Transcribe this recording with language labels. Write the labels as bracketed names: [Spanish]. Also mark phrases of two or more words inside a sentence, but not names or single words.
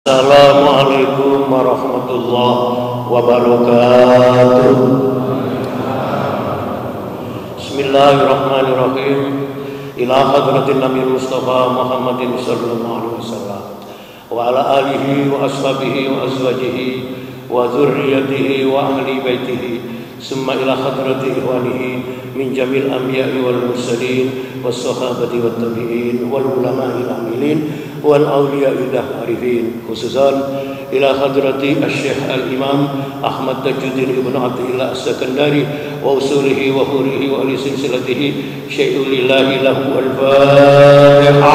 [Arabic] السلام عليكم ورحمة الله وبركاته. Bismillahirrahmanirrahim. إلى حضرة النبي المصطفى محمد صلى الله عليه وسلم وعلى آله وأصحابه وأزواجه وذرياته وأهل بيته. ثم إلى حضرات إخوانه من جميع الأنبياء والمرسلين والصحابة والتابعين والعلماء العاملين والأولياء العارفين خصوصا إلى حضرة الشيخ الإمام أحمد تاج الدين ابن عبد الله السكندري وأصوله وفروعه وأهل سلسلته شيء لله لهم الفاتحة.